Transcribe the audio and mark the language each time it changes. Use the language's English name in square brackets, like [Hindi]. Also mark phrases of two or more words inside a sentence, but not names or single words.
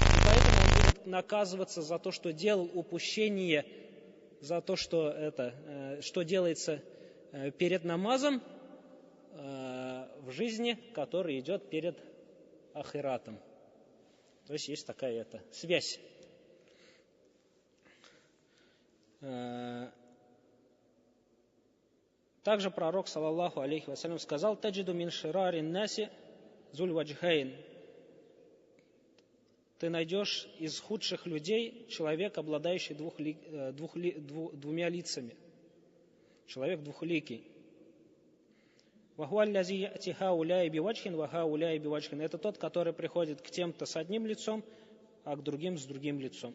[Russian] И поэтому он будет наказываться за то, что делал упущение, за то, что делается перед намазом в жизни, которая идет перед ахиратом. То есть есть такая связь. Также пророк, [Arabic] صلى الله عليه وسلم, сказал: «تجد من شرار الناس ذا الوجهين». [Russian] Ты найдешь из худших людей человек, обладающий двумя лицами. Человек двухликий. Это тот, который приходит к тем-то с одним лицом, а к другим с другим лицом.